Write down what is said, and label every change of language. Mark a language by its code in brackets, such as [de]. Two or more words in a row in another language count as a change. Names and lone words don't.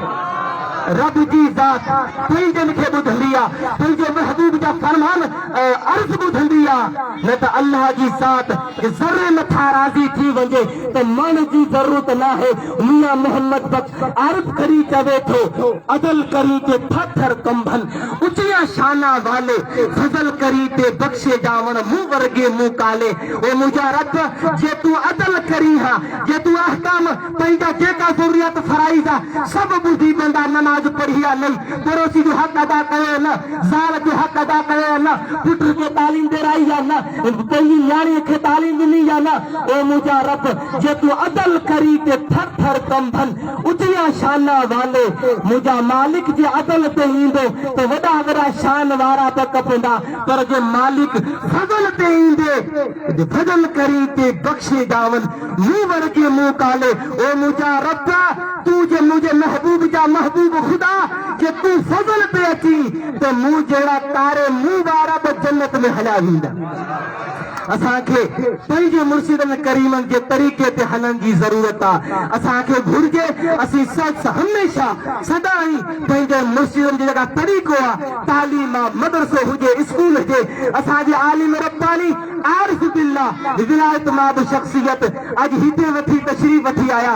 [sd] रब जी ज़ात पंहिंजनि खे ॿुधंदी आहे पंहिंजे महबूब जा फरमान अर्ज़ ॿुधंदी आहे न त अल्लाह जी ज़ात ज़रे मथां राज़ी थी वञे त मन जी ज़रूरत न आहे। मियां मोहम्मद बख्श आरिफ करी चवे थो [pa] عدل کری تے پتھر کمبن اُچیاں شاناں والے فضل کری تے بخشے جاون منہ ورگے منہ کالے [sd] ओ मुंहिंजा रब जे तूं अदल करी हा जे तूं अहकाम पंहिंजा जेका ज़रूरियत फराइज़ आहे सभु ॿुधी वेंदा नमाज़ नमाज पढ़ी या नहीं, पड़ोसी जो हक अदा करे न, ज़ाल जो हक अदा करे न, पुत्र के तालीम दे रही या न, पंहिंजी न्याणी खे तालीम ॾिनी या न। ओ मुंहिंजा रब जे तूं अदल करी ते थर थर कंभनि उचिया शान वाले, मुंहिंजा मालिक जे अदल ते ईंदो त वॾा वॾा शान वारा त कपंदा, पर जे मालिक फज़ल ते ईंदे जे फज़ल करी ते बख़्शे ॾावन मूं वर्गे मुंहुं काले। ओ मुंहिंजा रब तूं जे मुंहिंजे महबूब जा महबूब ख़ुदा जे तूं फज़ल ते अची त मूं जहिड़ा तारे मुंहुं वारा त जन्नत में हलिया वेंदा। असांखे पंहिंजे मुर्शिदनि करीमनि जे तरीक़े ते हलण जी ज़रूरत आहे। असांखे घुर्जे असीं हमेशा सदाई पंहिंजे मुर्शिदनि जे जेका तरीक़ो आहे, तालीम आहे, मदरसो हुजे, स्कूल हुजे, असांजे आलिम रब्बानी आरिफ बिल्लाह विलायत माब शख्सियत अॼु हिते वठी तशरीफ़ वठी आया।